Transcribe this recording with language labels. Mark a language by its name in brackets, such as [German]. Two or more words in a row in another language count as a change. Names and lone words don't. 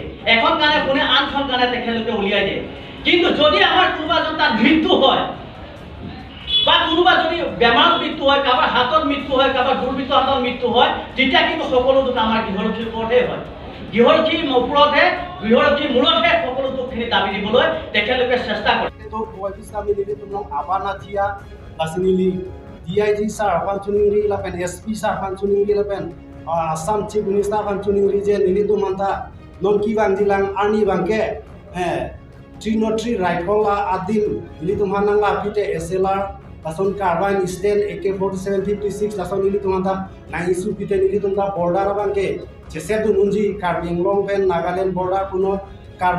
[Assamese] এখন কাণে শুনে, আনখন কাণে তেখেতলোকে উলিয়াই দিয়ে। কিন্তু যদি আমাৰ কোনোবা এজন তাত মৃত্যু হয় বা কোনোবা যদি বেমাৰত মৃত্যু হয়, কাৰোবাৰ হাতত মৃত্যু হয়, কাৰোবাৰ দুৰ্বৃত্ত হাতত মৃত্যু হয়, তেতিয়া কিন্তু সকলো দুখ আমাৰ গৃহৰক্ষীৰ ওপৰতহে হয়। গৃহৰক্ষীৰ ওপৰতহে, গৃহৰক্ষীৰ মূৰতহে সকলো দুখখিনি দাবী দিবলৈ তেখেতলোকে চেষ্টা কৰে। [Karbi] DIG sar kan chuningri lapen SP sar kan chuningri lapen [English] Assam Chief Minister [Karbi] kan chuningri je nili tu manta non ki bang dilang arni bangke 303 rifle la adil nili tu manang la pite SLR lason carbine stand AK-4756 lason nili tu manta na isu pite nili tu manta border bangke jese tu nunji Karbi Anglong pen Nagaland border puno Karbi